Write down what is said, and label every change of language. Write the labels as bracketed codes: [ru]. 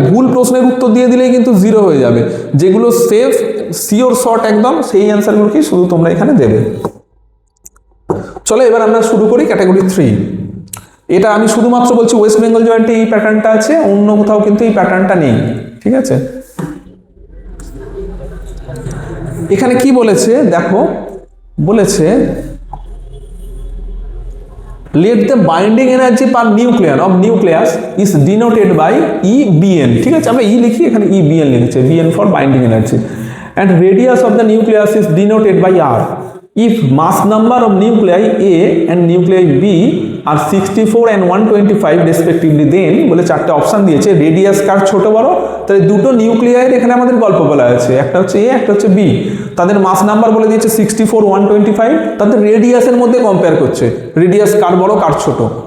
[bn] ভুল প্রশ্নের উত্তর দিয়ে দিলেই কিন্তু 0 হয়ে যাবে। যেগুলো সেফ, সিওর, শর্ট একদম, সেই অ্যান্সারগুলোকেই শুধু তোমরা এখানে দেবে। চলো এবার আমরা শুরু করি ক্যাটাগরি 3। এটা আমি শুধুমাত্র বলছি ওয়েস্ট বেঙ্গল জয়েন্টে এই প্যাটার্নটা আছে, অন্য কোথাও কিন্তু এই প্যাটার্নটা নেই, ঠিক আছে। এখানে কি বলেছে দেখো, বলেছে [en] let the binding energy per nucleon of nucleus is denoted by EBN, [bn] ঠিক আছে। আমরা লিখি, এখানে EBN লিখছে, [en] BN for binding energy, and radius of the nucleus is denoted by R. If mass number of nuclei A and nuclei B are 64 and 125 respectively, then [bn] বলে 4টে option দিয়েছে, radius কার ছোট বড়, তাহলে দুটো নিউক্লিয়াইয়ের এখানে আমাদের গল্প বলা আছে, একটা হচ্ছে এ, একটা হচ্ছে বি। তাদের মাস নাম্বার বলে দিয়েছে 64, 125, তাদের রেডিয়াসের মধ্যে কম্পেয়ার করছে, রেডিয়াস কার বড় কার ছোট।